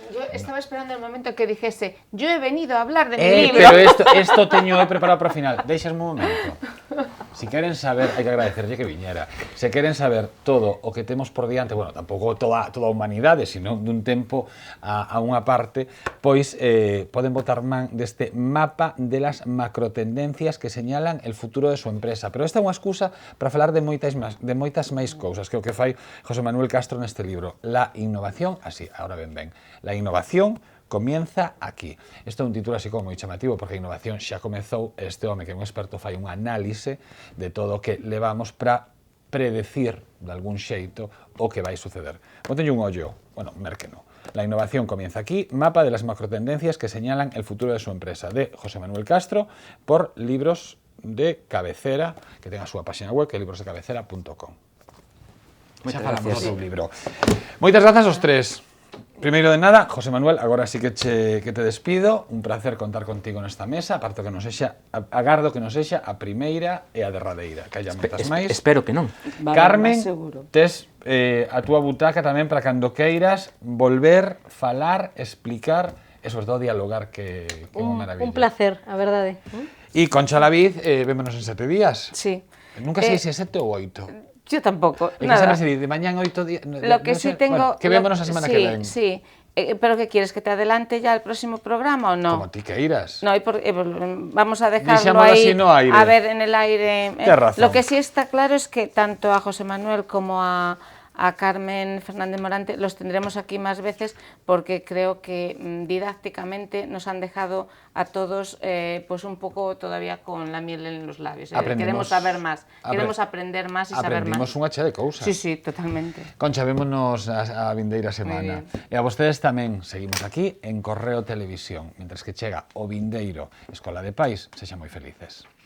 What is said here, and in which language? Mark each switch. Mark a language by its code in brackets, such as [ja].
[es] Yo estaba esperando el momento que dijese, yo he venido a hablar de mi libro. [gl] Pero esto teño preparado para o final. Deixasme un momento. Si queren saber, hai que agradecerlle que viñera. Se queren saber todo o que temos por diante, bueno, tampouco toda a humanidade, sino dun tempo a unha parte, pois poden botar man deste mapa de las macrotendencias que señalan el futuro de súa empresa. Pero esta é unha excusa para falar de moitas máis cousas, que é o que fai José Manuel Castro neste libro. [es] La innovación, así, ahora ben, la innovación comienza aquí. [gl] Isto é un título así como moi chamativo, porque a innovación xa comezou, este home que é un experto fai un análise de todo o que levamos para predecir de algún xeito o que vai suceder. Pontenlle un ollo, bueno, mérqueno. La innovación comienza aquí, mapa de las macrotendencias que señalan el futuro de su empresa, de José Manuel Castro, por Libros de Cabecera, que ten a súa página web, que é librosdecabecera.com. Xa falamos do libro. Moitas grazas aos tres. Primeiro de nada, José Manuel, agora sí que te despido, un placer contar contigo nesta mesa, agardo que non sexa a primeira e a derradeira, que haya moitas máis. Espero que non. Carmen, tes a túa butaca tamén para cando queiras volver, falar, explicar e sobre todo dialogar, que é unha maravilla. Un placer, a verdade. E Concha Laviz, vémonos en 7 días. [es] Sí. [gl] Nunca sei se é 7 ou 8. [es] Yo tampoco, nada. De mañana 8 días... Lo que sí tengo... [gl] Que vémonos a semana que ven. [es] Sí, pero ¿qué quieres? ¿Que te adelante ya el próximo programa o no? [gl] Como ti queiras. [es] No, vamos a dejarlo ahí, a ver, en el aire. Tienes razón. Lo que sí está claro es que tanto a José Manuel como a Carmen Fernández Morante los tendremos aquí más veces, porque creo que didácticamente nos han dejado a todos pues un poco todavía con la miel en los labios. Queremos saber más, queremos aprender más y saber más. [gl] Aprendimos unha chea de cousas. [es] Sí, totalmente. [gl] Concha, vémonos a vindeira semana. E a vostedes tamén seguimos aquí en Correo Televisión, mentres que chega o vindeiro Escola de Pais, sexan moi felices.